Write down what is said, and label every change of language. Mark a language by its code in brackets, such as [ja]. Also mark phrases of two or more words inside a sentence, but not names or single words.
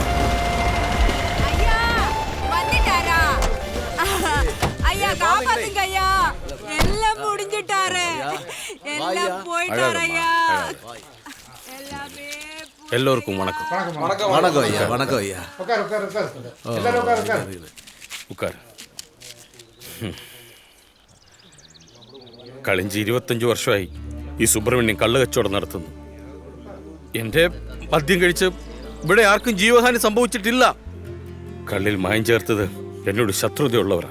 [ta] ஐயா வந்துட்டாரா? ஐயா காப்பாத்துங்க ஐயா, எல்லாம் முடிஞ்சிட்டாரு, எல்லாம் போயிட்டாரு ஐயா. எல்லாமே எல்லோருக்கும் வணக்கம். வணக்கம் ஐயா. வணக்கம் ஐயா. ഉക്കാർ. [ml] കളിഞ്ച് 25 വർഷമായി ഈ സുബ്രഹ്മണ്യം കള്ള് കച്ചവടം നടത്തുന്നു. എൻ്റെ മദ്യം കഴിച്ച് ഇവിടെ ആർക്കും ജീവഹാനി സംഭവിച്ചിട്ടില്ല. കള്ളിൽ മായം ചേർത്തത് എന്നോട് ശത്രുതയുള്ളവരാണ്.